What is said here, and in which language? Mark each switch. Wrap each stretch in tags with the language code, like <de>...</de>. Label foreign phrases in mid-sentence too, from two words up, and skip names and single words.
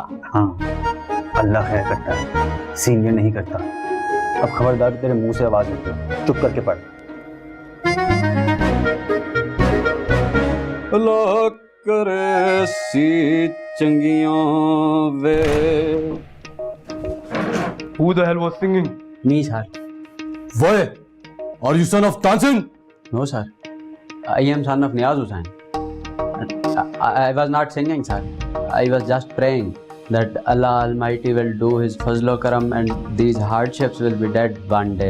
<ur>ہاں، اللہ خیر کرتا ہے، سینیئر نہیں کرتا. اب خبردار تیرے منہ سے آواز نکلے، چپ کر کے پڑھ.</ur> <pa>اللہ کرے سی چنگیاں وے.</pa> <en>Who the hell was singing? Me, sir. Why? Are you son of Tansin? No, sir. I am son of Niyaz Hussain. I was not singing, sir. I was just praying that Allah Almighty will do His</en> <ur>فضل کرم</ur> <en>and these hardships will be dead one day.</en>